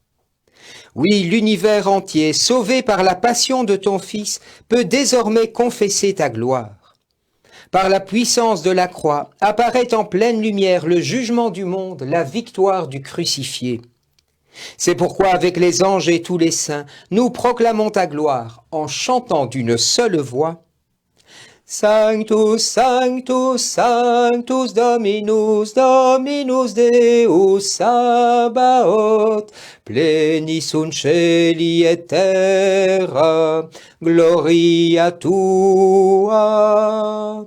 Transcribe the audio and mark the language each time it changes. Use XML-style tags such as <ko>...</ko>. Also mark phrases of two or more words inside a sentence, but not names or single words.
<fr>Oui, l'univers entier, sauvé par la passion de ton Fils, peut désormais confesser ta gloire. Par la puissance de la croix, apparaît en pleine lumière le jugement du monde, la victoire du crucifié. C'est pourquoi, avec les anges et tous les saints, nous proclamons ta gloire en chantant d'une seule voix.</fr> <la>Sanctus, Sanctus, Sanctus Dominus, Dominus Deus Sabaoth, plenis sunt celi et terra, gloria tua.</la>